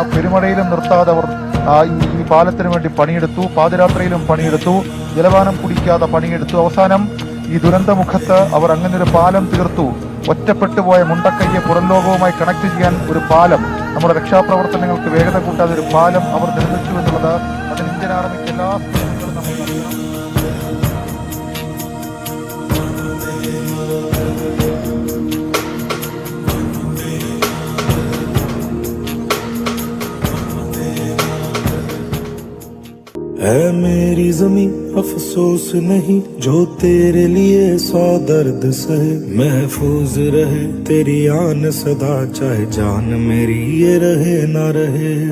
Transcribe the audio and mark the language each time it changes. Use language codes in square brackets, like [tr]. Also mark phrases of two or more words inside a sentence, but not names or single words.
[ml] പെരുമഴയിലും നിർത്താതെ അവർ ഈ പാലത്തിന് വേണ്ടി പണിയെടുത്തു, പാതിരാത്രിയിലും പണിയെടുത്തു, ജലപാനം കുടിക്കാതെ പണിയെടുത്തു. അവസാനം ഈ ദുരന്തമുഖത്ത് അവർ അങ്ങനെ ഒരു പാലം തീർത്തു. ഒറ്റപ്പെട്ടുപോയ മുണ്ടക്കയ്യെ പുറം ലോകവുമായി കണക്ട് ചെയ്യാൻ ഒരു പാലം, നമ്മുടെ രക്ഷാപ്രവർത്തനങ്ങൾക്ക് വേഗത കൂട്ടാതെ ഒരു പാലം അവർ നിർമ്മിച്ചു എന്നുള്ളത് അതിന് ഇന്ത്യൻ ആർമിക്ക് എല്ലാ സ്നേഹങ്ങളും നമ്മൾ നൽകണം. [hi] है मेरी ज़मीं अफसोस नहीं जो तेरे लिए 100 दर्द सहे, महफूज रहे तेरी आन सदा चाहे जान मेरी ये रहे ना रहे.